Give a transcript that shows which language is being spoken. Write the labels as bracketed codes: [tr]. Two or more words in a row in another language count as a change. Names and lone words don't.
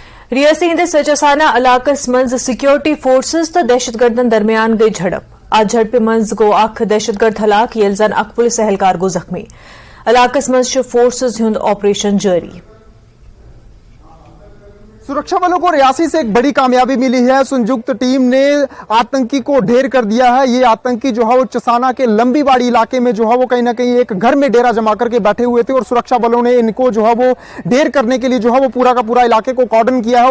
[ks] रियासी हंदिस चसाना इलाकस मज सिक्योरिटी फोर्सेस तो दहशतगर्दन दरमियान गई झड़प। आज झड़प मज गो अख दहशतगर्द हलाक येल जन अख पुलिस एहलकार गो जख्मी। इलाकस मज फोर्सेस हुंद ऑपरेशन जारी। [hi] सुरक्षा बलों को रियासी से एक बड़ी कामयाबी मिली है। संयुक्त टीम ने आतंकी को ढेर कर दिया है। ये आतंकी जो है वो चसाना के लंबी बाड़ी इलाके में जो है वो कहीं ना कहीं एक घर में डेरा जमा करके बैठे हुए थे और सुरक्षा बलों ने इनको जो है वो ढेर करने के लिए जो है वो पूरा का पूरा इलाके को कॉर्डन किया है।